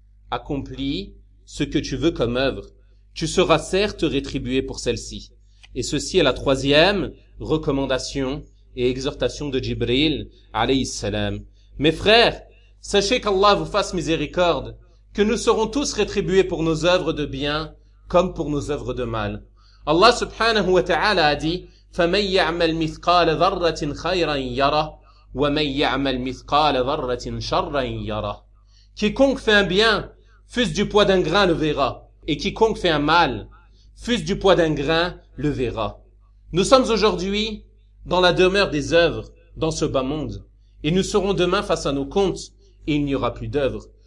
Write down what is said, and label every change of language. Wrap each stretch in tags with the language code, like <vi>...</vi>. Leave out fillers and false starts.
<fr>Accomplis ce que tu veux comme œuvre. Tu seras certes rétribué pour celle-ci. » Et ceci est la troisième recommandation et exhortation de Jibril alayhi salam. Mes frères, sachez qu'Allah vous fasse miséricorde, que nous serons tous rétribués pour nos œuvres de bien comme pour nos œuvres de mal. Allah subhanahu wa ta'ala a dit</fr> <ar>فَمَنْ يَعْمَلْ مِثْقَالَ ذَرَّةٍ خَيْرًا يَرَى وَمَنْ يَعْمَلْ مِثْقَالَ ذَرَّةٍ شَرًّا يَرَى.</ar> <fr>Quiconque fait un bien, fût-ce du poids d'un grain, le verra. Et quiconque fait un mal, fût-ce du poids d'un grain, le verra. Nous sommes aujourd'hui dans la demeure des œuvres, dans ce bas monde. Et nous serons demain face à nos comptes, et il n'y aura plus d'œuvres.</fr>